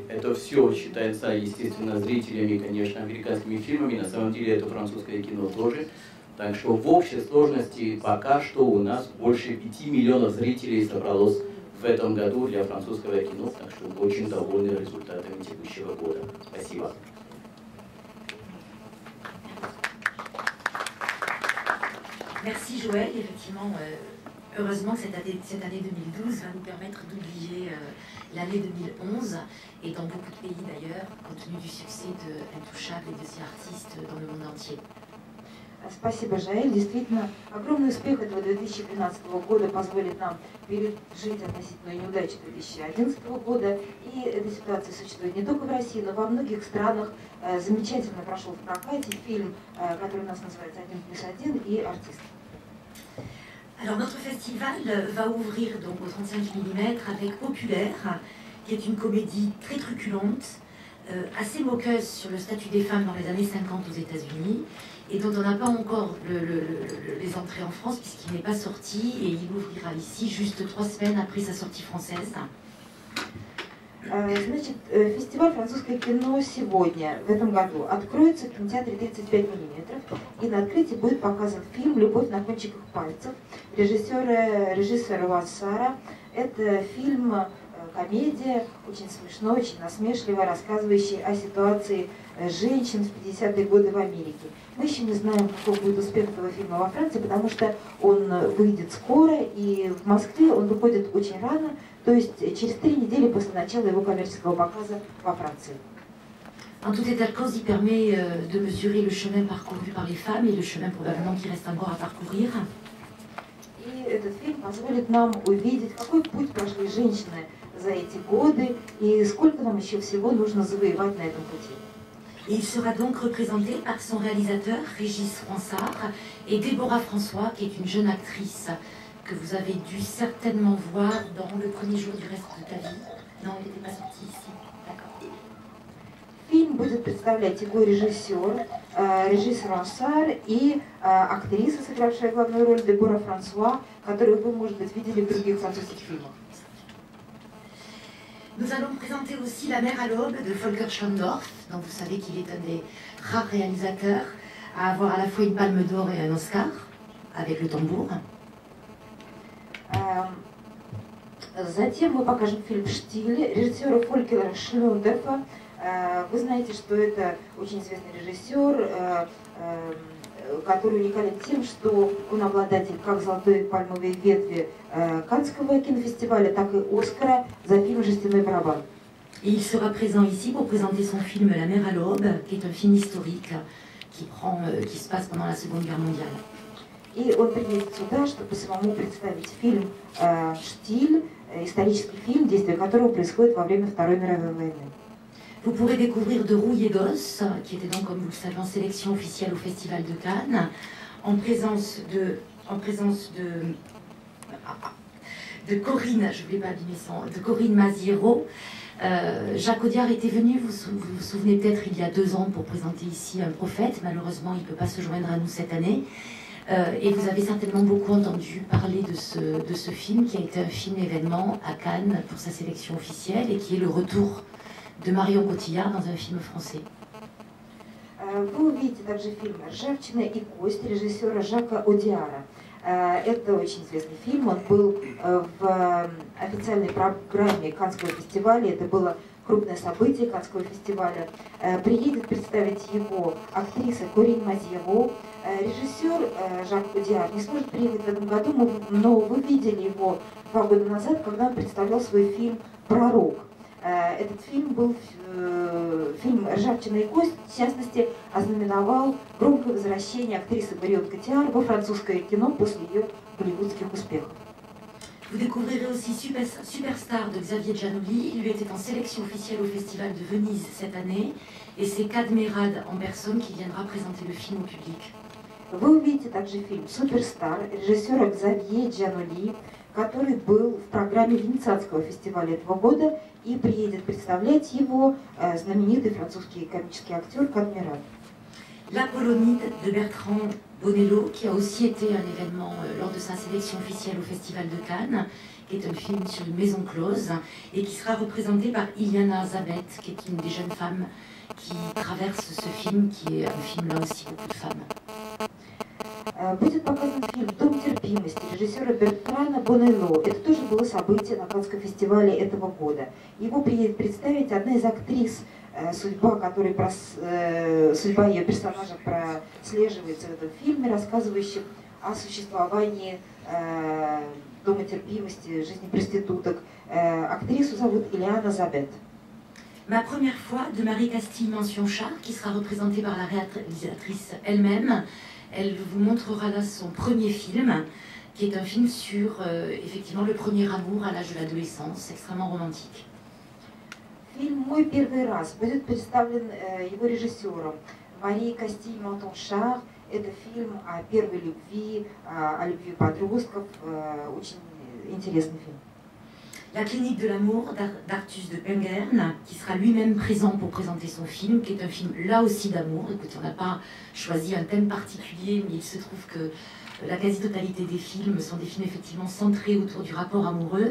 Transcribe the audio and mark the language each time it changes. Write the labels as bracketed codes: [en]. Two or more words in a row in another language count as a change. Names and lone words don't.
[ru] Это все считается, естественно, зрителями, конечно, американскими фильмами. На самом деле это французское кино тоже. Так что в общей сложности пока что у нас больше 5 миллионов зрителей собралось в этом году для французского кино. Так что очень довольны результатами текущего года. Спасибо. [fr] Merci Joël, effectivement. Heureusement que cette année 2012 va nous permettre d'oublier l'année 2011 et dans beaucoup de pays d'ailleurs, compte tenu du succès de Intouchable et de The Artist dans le monde entier. [ru] Спасибо, Жаэль. Действительно, огромный успех этого 2012 года позволит нам пережить относительную неудачу 2011 года. И эта ситуация существует не только в России, но во многих странах. Замечательно прошел в прокате фильм, который у нас называется «1+1» и «Артист». [fr] Alors notre festival va ouvrir donc au 35 mm avec Populaire, qui est une comédie très truculente, assez moqueuse sur le statut des femmes dans les années 50 aux États-Unis, et dont on n'a pas encore les entrées en France puisqu'il n'est pas sorti, et il ouvrira ici juste 3 semaines après sa sortie française. [ru] Значит, фестиваль «Французское кино» сегодня, в этом году, откроется в кинотеатре 35 мм, и на открытии будет показан фильм «Любовь на кончиках пальцев» режиссера Вассара. Это фильм, комедия, очень смешной, очень насмешливая, рассказывающая о ситуации женщин в 50-е годы в Америке. Мы еще не знаем, какой будет успех этого фильма во Франции, потому что он выйдет скоро, и в Москве он выходит очень рано, то есть через 3 недели после начала его коммерческого показа во Франции. [fr] En tout état de cause, il permet de mesurer le chemin parcouru par les femmes et le chemin probablement qui reste encore à parcourir. [ru] И этот фильм позволит нам увидеть, какой путь прошли женщины за эти годы и сколько нам еще всего нужно завоевать на этом пути. [fr] Il sera donc représenté par son réalisateur, Régis Ronsard, et Déborah François, qui est une jeune actrice que vous avez dû certainement voir dans Le premier jour du reste de ta vie. Non, elle n'était pas sortie ici. D'accord. [ru] Фильм будет представлять его режиссер, Регис Рonsard, и актриса, сыгравшая главную роль, Дебора Франсуа, которую вы, может быть, видели в других французских фильмах. [fr] Nous allons présenter aussi La mer à l'aube de Volker Schlondorf, dont vous savez qu'il est un des rares réalisateurs à avoir à la fois une palme d'or et un Oscar, avec le tambour. [ru] Затем мы покажем фильм «Штиль» режиссера Фолькера Шлёндорфа. Вы знаете, что это очень известный режиссер, который уникален тем, что он обладатель как золотой пальмовой ветви Каннского кинофестиваля, так и Оскара за фильм «Жестяной барабан». [fr] Et il sera présent ici pour présenter son film La mer à l'aube, qui est un film historique qui se passe pendant la Seconde Guerre mondiale. [ru] И он приедет сюда, чтобы самому представить фильм «Штиль», исторический фильм, действие которого происходит во время Второй мировой войны. [fr] Vous pourrez découvrir De Rouille et Gosse, qui était donc, comme vous le savez, en sélection officielle au Festival de Cannes, en présence de Corinne, je ne vais pas abîmer de Corinne Maziero. Jacques Audiard était venu, vous vous souvenez peut-être, il y a 2 ans pour présenter ici Un prophète. Malheureusement, il ne peut pas se joindre à nous cette année. Et vous avez certainement beaucoup entendu parler de ce film, qui a été un film événement à Cannes pour sa sélection officielle, et qui est le retour de Marion Cotillard dans un film français. [ru] Вы увидите также фильм «Ржавчина и кость» режиссера Жака Одиара. Это очень известный фильм, он был в официальной программе Каннского фестиваля, это было крупное событие Каннского фестиваля. Приедет представить его актриса Корин Мазьево. Режиссер Жак Одиар не сможет приехать в этом году, но вы видели его 2 года назад, когда он представлял свой фильм «Пророк». Этот фильм был фильм «Ржавчина и кость», в частности, ознаменовал громкое возвращение актрисы Марион Котиар во французское кино после ее голливудских успехов. [fr] Vous découvrirez aussi Superstar de Xavier Giannoli. Il était en sélection officielle au Festival de Venise cette année, et c'est Kad Merad en personne qui viendra présenter le film au public. [ru] Вы увидите также фильм «Суперстар» режиссера Ксавье Джаноли, который был в программе Венецианского фестиваля этого года, и приедет представлять его знаменитый французский комический актер Кадмиран. [fr] La Polonide de Bertrand Bonello, qui a aussi été un événement lors de sa sélection officielle au Festival de Cannes, qui est un film sur une maison close, et qui sera représenté par Iliana Zabet, qui est une des jeunes femmes qui traverse ce film, qui est un film là aussi beaucoup de femmes. [ru] Будет показан фильм «Дом терпимости» режиссера Бертрана Бонелло. Это тоже было событие на Каннском фестивале этого года. Его приедет представить одна из актрис, судьба ее персонажа прослеживается в этом фильме, рассказывающем о существовании Дома терпимости, жизни проституток. Актрису зовут Iliana Zabet. [fr] Ma première fois de Marie Castille Mention-Char, qui sera représentée par la réalisatrice elle-même. Elle vous montrera là son premier film, qui est un film sur effectivement le premier amour à l'âge de l'adolescence, extrêmement romantique. [ru] Фильм «Мой первый раз» будет представлен его режиссером Марией Кастиль Монтон-Шар. Это фильм о первой любви, о любви подростков. Очень интересный фильм. [fr] La clinique de l'amour d'Artus de Pengern, qui sera lui-même présent pour présenter son film, qui est un film là aussi d'amour. Écoutez, on n'a pas choisi un thème particulier, mais il se trouve que la quasi-totalité des films sont des films effectivement centrés autour du rapport amoureux.